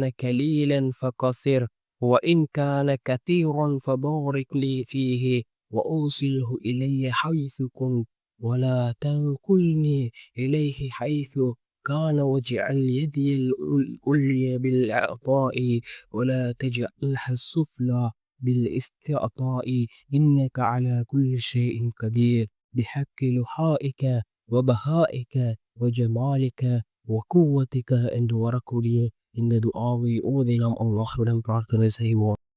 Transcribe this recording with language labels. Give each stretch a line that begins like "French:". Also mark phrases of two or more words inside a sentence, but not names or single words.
Arabic: كليلا فقصر وإن كان كثيرا فبارك لي فيه وأوصله إلي حيث كنت ولا تنقلني إليه حيث كان واجعل يدي العليا بالإعطاء ولا تجعلها السفلى بالاستعطاء إنك على كل شيء قدير بحق لحائك وبهائك وجمالك وقوتك.
Tamil: என்று வரக்கூடிய இந்த துஆவை ஓதி நாம் அல்லாஹ்விடம் பிரார்த்தனை செய்வோம்.